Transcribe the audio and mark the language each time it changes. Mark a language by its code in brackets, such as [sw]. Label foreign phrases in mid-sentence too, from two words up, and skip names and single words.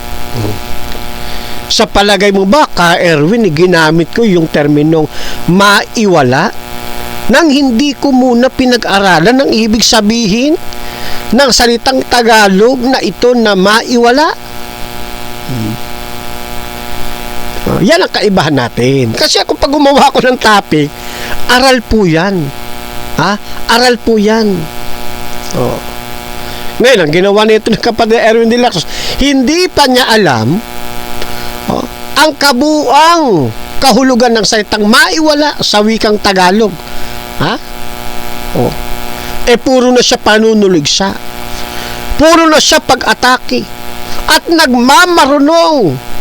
[tl] Sa palagay mo ba, Ka Erwin, ginamit ko yung terminong maiwala nang hindi ko muna pinag-aralan ang ibig sabihin ng salitang Tagalog na ito na maiwala? Yan ang kaibahan natin. Kasi ako, pag gumawa ko ng topic, aral po yan. Aral po yan. Ngayon, ang ginawa nito ng kapatid Erwin de la Cruz, hindi pa niya alam ang kabuang kahulugan ng salitang maiwala sa wikang Tagalog? Ha? Oh. Puro na siya panunuligsa. Puro na siya pag-atake. At nagmamarunong.